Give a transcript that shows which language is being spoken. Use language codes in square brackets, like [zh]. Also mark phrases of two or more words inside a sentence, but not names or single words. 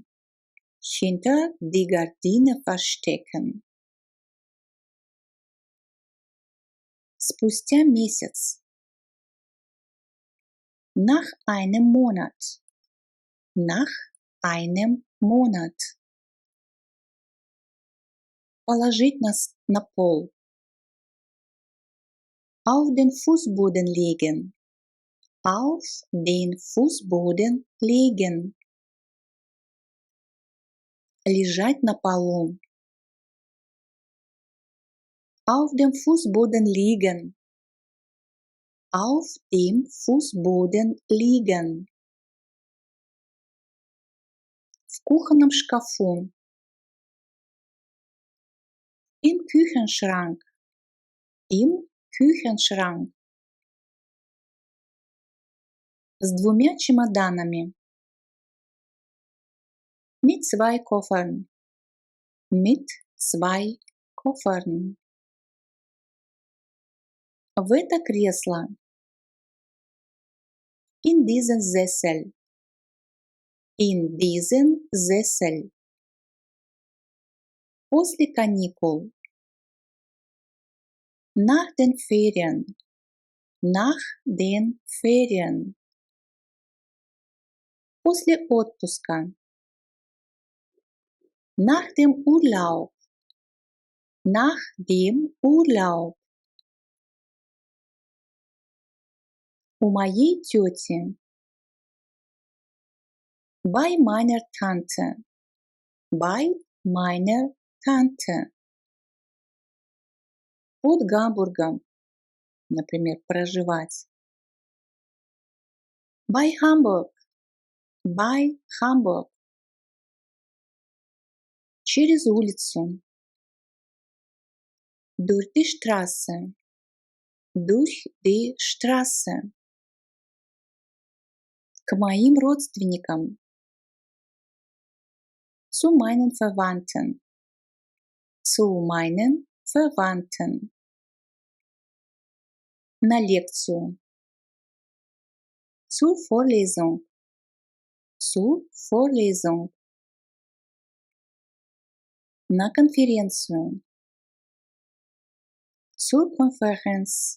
[de] Hinter die Gardine verstecken. [ru] Спустя месяц. [de] Nach einem Monat. Nach einem Monat. [ru] Положить на пол. [de] Auf den Fußboden legen. Auf den Fußboden legen. [ru] Лежать на полу. [de] Auf dem Fußboden liegen. Auf dem Fußboden liegen. [ru] В кухонном шкафу. [de] Im Küchenschrank. Im Küchenschrank. [ru] С двумя чемоданами. [de] Mit zwei Koffern. Mit zwei Koffern. [ru] В это кресло. [de] In diesen Sessel. In diesen Sessel. [ru] После каникул. [de] Nach den Ferien. Nach den Ferien. [ru] После отпуска. [de] Nach dem Urlaub. Nach dem Urlaub. [ru] У моей тети. [de] Bei meiner Tante. Bei meiner Tante. [ru] Под Гамбургом. Например, проживать. [de] Bei Hamburg. Bei Hamburg. [ru] Через улицу. [de] Durch die Straße. Durch die Straße. [ru] К моим родственникам. [de] Zu meinen Verwandten. Zu meinen Verwandten. [ru] На лекцию. [de] Zur Vorlesung. Zur Vorlesung. [ru] На конференцию. [de] Zur Konferenz.